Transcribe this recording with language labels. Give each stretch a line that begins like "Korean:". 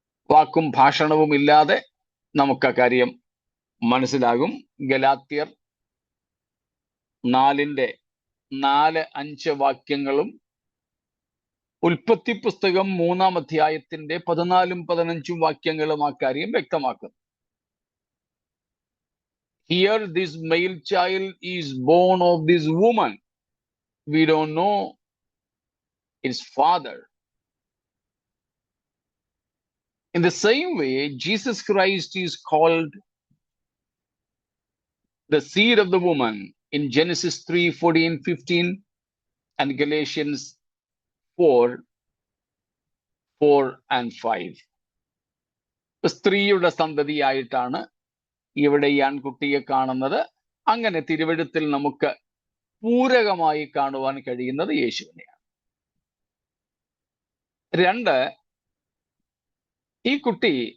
Malayalam: വാക്കും ഭാഷണവും ഇല്ലാതെ നമുക്ക് ആ കാര്യം മനസ്സിലാകും. ഗലാത്യർ 4:4-5 വാക്യങ്ങളും ഉൽപ്പത്തി പുസ്തകം 3-ാം അധ്യായത്തിന്റെ 14-15 വാക്യങ്ങളും ആ കാര്യം വ്യക്തമാക്കുന്നു.
English: Here this male child is born of this woman. We don't know its father. In the same way, Jesus Christ is called the seed of the woman in Genesis 3:14-15 and Galatians 4:4-5.
Malayalam: സ്ത്രീയുടെ സന്തതിയായിട്ടാണ് ഇവിടെ ഈ ആൺകുട്ടിയെ കാണുന്നത്. അങ്ങനെ തിരുവെഴുത്തിൽ നമുക്ക് പൂരകമായി കാണുവാൻ കഴിയുന്നത് യേശുവിനെയാണ്. 2, ഈ കുട്ടി